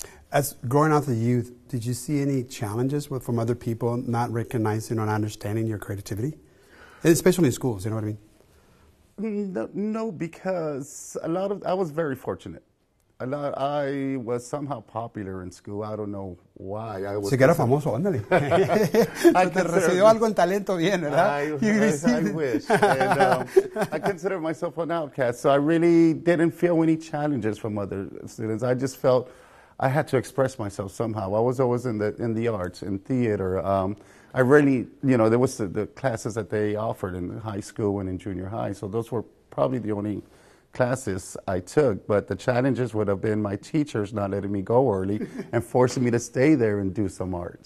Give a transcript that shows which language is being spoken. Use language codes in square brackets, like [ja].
[en] As growing up as a youth, did you see any challenges from other people not recognizing or not understanding your creativity? Especially in schools, you know what I mean? No, because I was very fortunate. I was somehow popular in school. I don't know why. I was [es] Se quedó famoso, ándale. Te recibió algo en talento bien, ¿verdad? [en] I wish. And, I consider myself an outcast, so I really didn't feel any challenges from other students. I just felt I had to express myself somehow. I was always in the arts, in theater. I really, there was the classes that they offered in high school and in junior high, so those were probably the only classes I took, but the challenges would have been my teachers not letting me go early and forcing me to stay there and do some art.